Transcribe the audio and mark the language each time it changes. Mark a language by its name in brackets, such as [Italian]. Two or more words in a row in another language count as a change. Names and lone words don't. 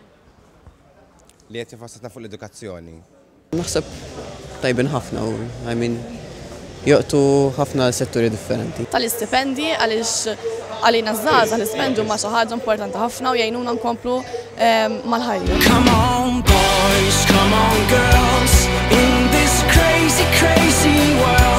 [Maltese] Li qed jifassatna fuq l-edukazzjoni. Naħseb tajbin ħafna u joqtu ħafna setturi differenti. Tal-istipendi għaliex għalina żgħażagħ l-istipendu ma xi ħaġa importanti ħafna u jgħinuna nkomplu mal-ħajja. [English] Come on boys, come on girls, in this crazy, crazy world.